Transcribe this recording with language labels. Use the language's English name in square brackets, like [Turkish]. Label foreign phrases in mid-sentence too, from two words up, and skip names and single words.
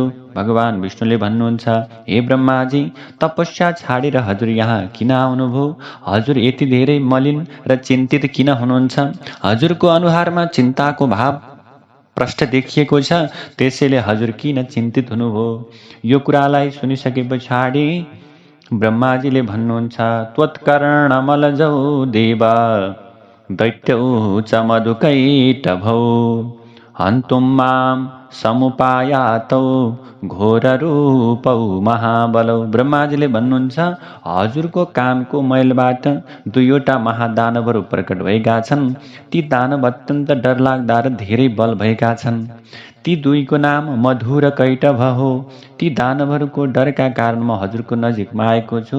[Nepali] भगवान विष्णुले भन्नुहुन्छ, हे ब्रह्माजी, तपस्या छाडेर हजुर यहाँ किन आउनुभयो? हजुर यति धेरै मलिन र चिन्तित किन हुनुहुन्छ? हजुरको अनुहारमा चिन्ताको भाव प्रष्ट देखिएको छ, त्यसैले हजुर किन चिन्तित हुनुभयो? यो कुरालाई सुनिसके पछाडि ब्रह्माजीले भन्नुहुन्छ, [Sanskrit] त्वत्कर्णमलजौ देवा दैत्यौ च मधुकैटभौ हन्तुं मां समुपायातौ घोररूपौ महाबलौ। [Nepali] ब्रह्माजीले भन्नुहुन्छ, हजुरको कानको मैलबाट दुईवटा महादानवहरू प्रकट भएका छन्। ती दानव अत्यन्त डरलाग्दा र धेरै बल भएका छन्। ती दुईको नाम मधु र कैटभ हो। ती दानवहरूको डरका कारण म हजुरको नजिकमा आएको छु।